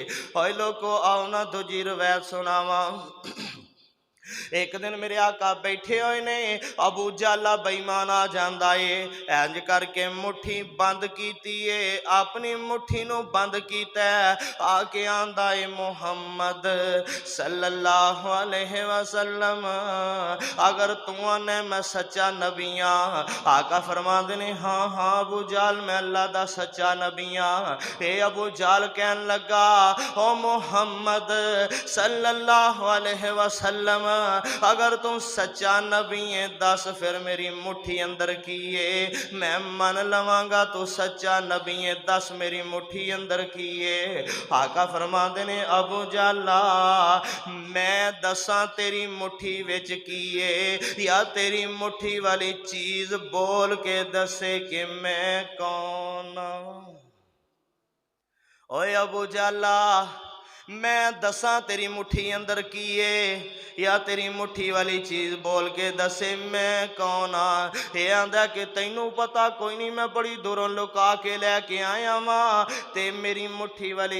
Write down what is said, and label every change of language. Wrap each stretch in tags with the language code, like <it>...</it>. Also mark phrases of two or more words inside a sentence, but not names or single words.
<pa>اوئے لوگو آؤ نا دوجی روایت سناواں۔ ایک دن میرے آقا بیٹھے ہوئے نے، ابو جالا بے ایمان آ جاندا ہے، اینج کرکے مٹھی بند کیتی ہے، اپنی مٹھی نوں بند کیتا ہے، آکے آندا ہے محمد</pa> <ar>صلى الله عليه وسلم</ar> <pa>اگر تو آنے میں سچا نبی ہاں. آقا فرماندے نے ہاں ہاں ابو جال میں اللہ دا سچا نبی ہاں. اے ابو جال کہن لگا او محمد</pa> <ar>صلى الله عليه وسلم</ar> <pa>اگر تو سچا نبی ہے دس فیر میری مٹھی اندر کی ہے، میں من لواں گا تو سچا نبی ہے دس میری مٹھی اندر کی ہے. آقا فرماندے نے ابو جالا میں دساں تیری مٹھی وچ کی ہے، یا تیری مٹھی والی چیز بول کے دسے کہ میں کون. اوئے ابو جالا میں دساں تیری مٹھی اندر کیے یا تیری مٹھی والی چیز بول کے دسے میں کون ہاں یہ آندا کہ تینوں پتا کوئی نہیں میں بڑی دوروں لکا کے لے کے آیا ماں تے میری مٹھی والی</pa>